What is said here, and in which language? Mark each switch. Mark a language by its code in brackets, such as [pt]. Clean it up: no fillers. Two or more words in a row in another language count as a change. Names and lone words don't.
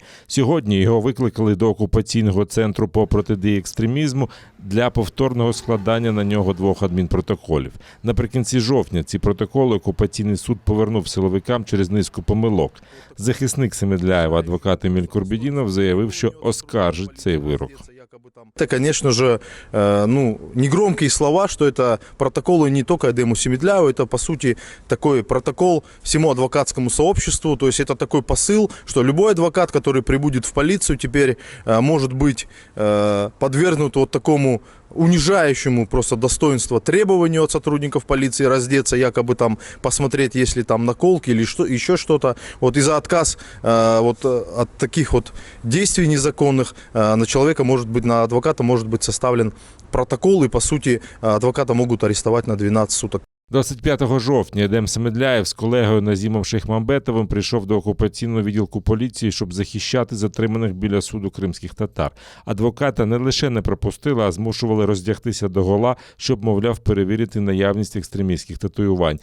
[uk] Сьогодні його викликали до окупаційного центру по протидії екстремізму для повторного складання на нього 2 адмінпротоколів. Наприкінці жовтня ці протоколи окупаційний суд повернув силовикам через низку помилок. Захисник Семедляєва, адвокат Еміль Курбєдінов, заявив, що оскаржить цей вирок. [ru] Это, конечно же, негромкие слова, что это протоколы не только Эдему Семедляеву, это, по сути, такой протокол всему адвокатскому сообществу. То есть это такой посыл, что любой адвокат, который прибудет в полицию, теперь может быть подвергнут вот такому унижающему просто достоинство требованию от сотрудников полиции раздеться, якобы там посмотреть, есть ли там наколки или что, еще что-то. Вот и за отказ от таких вот действий незаконных на человека на адвоката может быть составлен протокол, и по сути адвоката могут арестовать на 12 суток. [uk] 25 жовтня Едем Семедляєв з колегою Назімом Шейхмамбетовим прийшов до окупаційного відділку поліції, щоб захищати затриманих біля суду кримських татар. Адвоката не лише не пропустили, а змушували роздягтися догола, щоб, мовляв, перевірити наявність екстремістських татуювань.